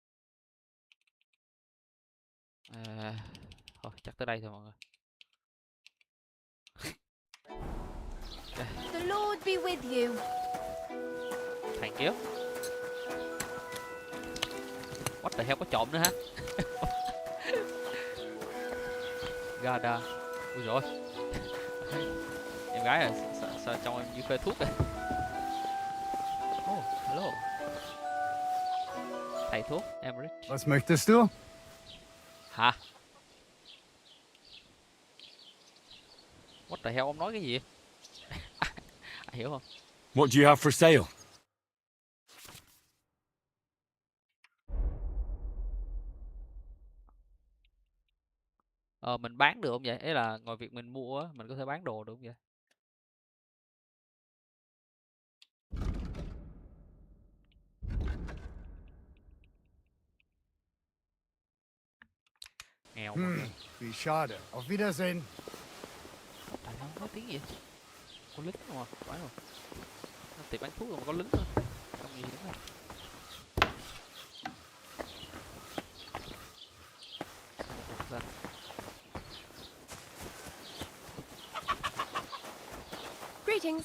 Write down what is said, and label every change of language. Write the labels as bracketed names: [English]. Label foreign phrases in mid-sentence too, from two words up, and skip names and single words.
[Vietnamese] Thôi chắc tới đây thôi mọi người. [English] The Lord be with you. Thank you. What the hell, [Vietnamese] có trộm nữa hả? Gada. Ui rồi. Em gái à, sao trong em như phê thuốc vậy? [English] Oh, hello. [Vietnamese] Thầy thuốc, em Rich. [German] Was möchtest du? [Vietnamese] Hả? [English] What the hell, [Vietnamese] ông nói cái gì? Ai hiểu không? [English] What do you have for sale? [Vietnamese] Mình bán được không vậy? Ý là ngoài việc mình mua á, mình có thể bán đồ được không vậy? Nghèo. [German] Wie schade. Auf Wiedersehen. [Vietnamese] Tại sao nói tiếng gì? Có lính không à? Phải rồi. Nó tiệm bán thuốc rồi mà có lính nữa. Không gì đúng không? [English] Greetings.